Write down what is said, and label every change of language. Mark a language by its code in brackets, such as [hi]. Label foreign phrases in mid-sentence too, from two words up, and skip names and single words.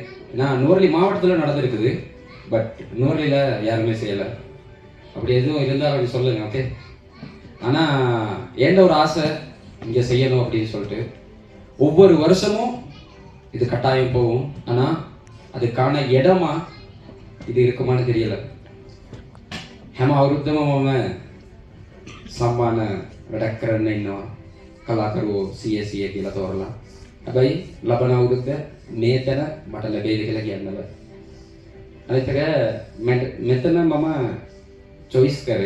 [ta] நான் நுவரெலி மாவட்டத்தில் நடந்திருக்குது, பட் நுவரெலியில யாருமே செய்யலை. அப்படி எதுவும் இருந்தால் அப்படி சொல்லுங்க, ஓகே? ஆனால் என்ன ஒரு ஆசை இங்கே செய்யணும் அப்படின்னு சொல்லிட்டு ஒவ்வொரு வருஷமும் இது கட்டாயம் போகும். ஆனால் அதுக்கான இடமா இது இருக்குமான்னு தெரியல. [si] හැම අවුරුද්දම මම සම්මාන වැඩක් කරන්න ඉන්නවා කලාකරුවෝ 100 කියලා තෝරලා. හැබැයි ලබන අවුරුද්ද මේ තැන මට ලැබෙයිද කියලා කියන්න බෑ. අනිත් එක මෙතන මම චොයිස් කරේ.